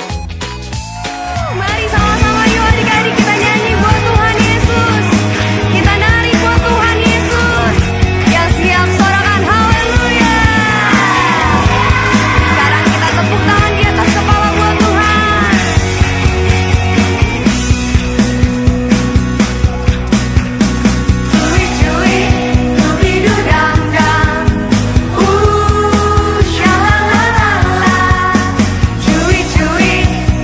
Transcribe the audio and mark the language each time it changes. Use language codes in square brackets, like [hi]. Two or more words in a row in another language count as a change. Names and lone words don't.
[id] Mari sama-sama yuk adik-adik kita nyanyi buat Tuhan Yesus. Kita nari buat Tuhan Yesus. Yang siap sorakan haleluya. Sekarang kita tepuk tangan di atas kepala buat Tuhan. Cuit-cuit, dubi-du-dang-dang. Sha-la-la-la-la. Cuit-cuit,